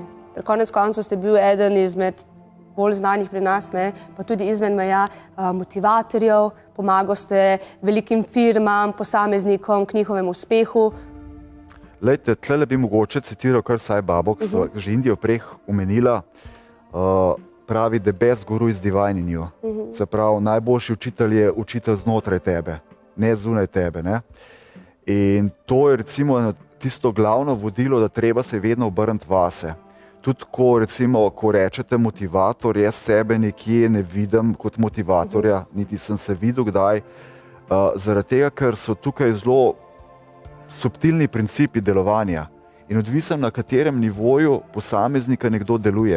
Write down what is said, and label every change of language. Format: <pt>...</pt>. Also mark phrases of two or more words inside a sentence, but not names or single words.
<sl>Konec koncev ste bil eden izmed bolj znanih pri nas, pa tudi izmed meja motivatorjev, pomagal ste velikim firmam, posameznikom k njihovemu uspehu. Lejte, tlele bi mogoče citiral kar Sai Babo, ki so že Indijo prej omenila, pravi,</sl> <en>the best guru is divine in you.</en> <sl>Se pravi, najboljši učitelj je učitelj znotraj tebe, ne zunaj tebe, ne. In to je recimo tisto glavno vodilo, da treba se vedno obrniti vase. Tudi ko recimo, ko rečete motivator, jaz sebe nekje ne vidim kot motivatorja, niti sem se videl kdaj, zaradi tega, ker so tukaj zelo subtilni principi delovanja in odvisen, na katerem nivoju posameznika nekdo deluje.</sl>